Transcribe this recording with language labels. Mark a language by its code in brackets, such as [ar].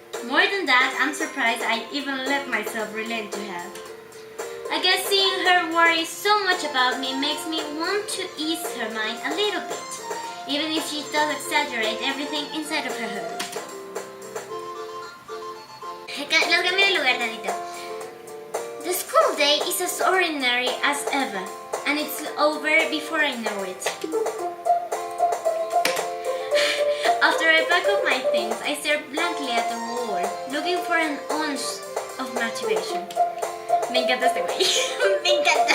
[en] More than that, I'm surprised I even let myself relate to her. I guess seeing her worry so much about me makes me want to ease her mind a little bit, even if she does exaggerate everything inside of her head. [es] Lo cambié de lugar, tantito. [en] The school day is as ordinary as ever, and it's over before I know it. After I pack up my things, I stare blankly at the wall, looking for an ounce of motivation. [es] Me encanta este güey. Me encanta.